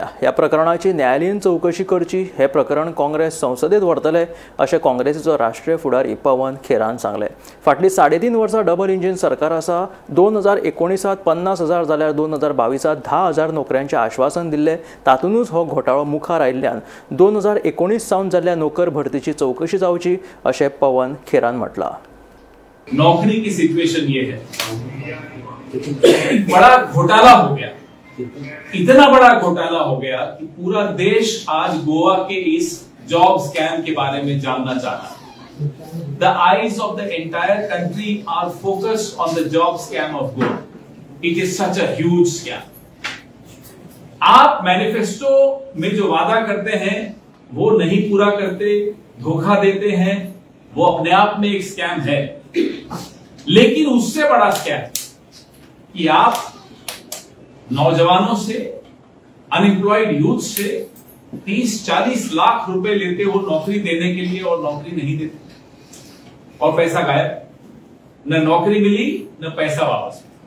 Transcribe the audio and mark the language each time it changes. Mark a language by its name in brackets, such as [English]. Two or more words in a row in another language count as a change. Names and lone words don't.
[Konkani] ह्या प्रकरणाची न्यायालयीन चौकशी करची, हे प्रकरण काँग्रेस संसदेत व्हरतले अशें काँग्रेसीचो राष्ट्रीय फुडारी पवन खेरान सांगले। फाटली 3.5 वर्सां [English] double engine [Konkani] सरकार आसा। 2019 50,000 जाल्यार 2022 10,000 नोकऱ्यांचे आश्वासन दिल्ले। तातूंतच हो घोटाळो मुखार आयिल्ल्यान 2019 सावन जाल्ल्या नोकर भरतीची चौकशी जावची अशें पवन खेरान म्हटलां। [Hindi] नौकरी की सिचुएशन ये है, बड़ा घोटाला हो गया, इतना बड़ा घोटाला हो गया कि पूरा देश आज गोवा के इस [English] job scam [Hindi] के बारे में जानना चाहता। [English] The eyes of the entire country are focused on the job scam of Goa. It is such a huge scam. [Hindi] आप मैनिफेस्टो में जो वादा करते हैं वो नहीं पूरा करते, धोखा देते हैं, वो अपने आप में एक स्कैम है। लेकिन उससे बड़ा स्कैम कि आप नौजवानों से, [English] unemployed youth [Hindi] से 30-40 लाख रुपए लेते हो नौकरी देने के लिए और नौकरी नहीं देते और पैसा गायब, न नौकरी मिली न पैसा वापस।